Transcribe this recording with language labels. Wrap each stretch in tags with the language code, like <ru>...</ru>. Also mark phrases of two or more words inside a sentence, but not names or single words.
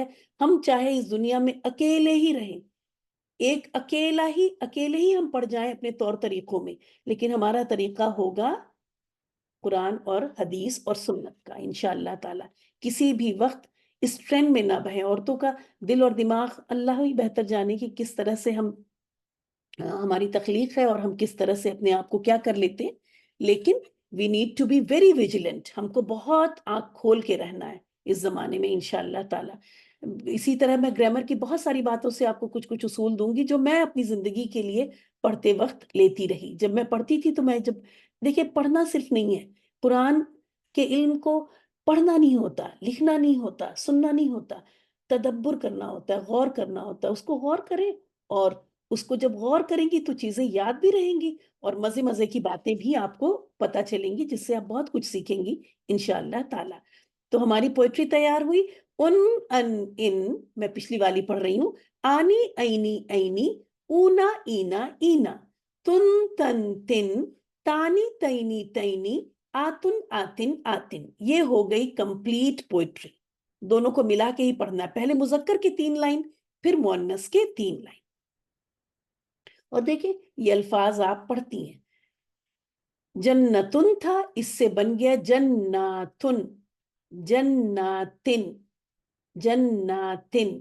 <ur>ہم چاہے اس دنیا میں اکیلے ہی رہیں, اکیلے ہی ہم پڑ جائیں اپنے طور طریقوں میں, لیکن ہمارا طریقہ ہوگا قرآن اور حدیث اور سنت کا</ur> <ar>انشاءاللہ تعالی.</ar> <ur>کسی بھی وقت اس ٹرینڈ میں نہ بہیں. عورتوں کا دل اور دماغ اللہ ہی بہتر جانے کہ کس طرح سے ہماری تخلیق ہے اور ہم کس طرح سے اپنے آپ کو کیا کر لیتے ہیں, لیکن</ur> <en>we need to be very vigilant.</en> <ur>ہم کو بہت آنکھ کھول کے رہنا ہے اس زمانے میں</ur> <ar>انشاءاللہ تعالی.</ar> <ur>اسی طرح میں گرامر کی بہت ساری باتوں سے آپ کو کچھ اصول دوں گی جو میں اپنی زندگی کے لیے پڑھتے وقت لیتی رہی. جب میں پڑھتی تھی تو دیکھیں پڑھنا صرف نہیں ہے, قرآن کے علم کو پڑھنا نہیں ہوتا, لکھنا نہیں ہوتا, سننا نہیں ہوتا, تدبر کرنا ہوتا ہے, غور کرنا ہوتا ہے. اس کو غور کریں, اور اس کو جب غور کریں گی تو چیزیں یاد بھی رہیں گی اور مزے کی باتیں بھی آپ کو پتہ چلیں گی جس سے آپ بہت کچھ سیکھیں گی</ur> <ar>انشاءاللہ تعالی.</ar> <ur>تو ہماری پوئٹری تیار ہوئی. ان ان ان میں پچھلی والی پڑھ رہی ہوں.</ur> <ar>آنی اینی اینی اونا اینا اینا تن تن تن تانی تینی تینی آتن آتن آتن.</ar> <ur>یہ ہو گئی</ur> <en>complete poetry.</en> <ur>دونوں کو ملا کے ہی پڑھنا ہے, پہلے مذکر کی 3 لائن پھر مؤنث کے 3 لائن. اور دیکھیں یہ الفاظ آپ پڑھتی ہیں. جنتن تھا, اس سے بن گیا جناتن, جناتن جناتن.</ur>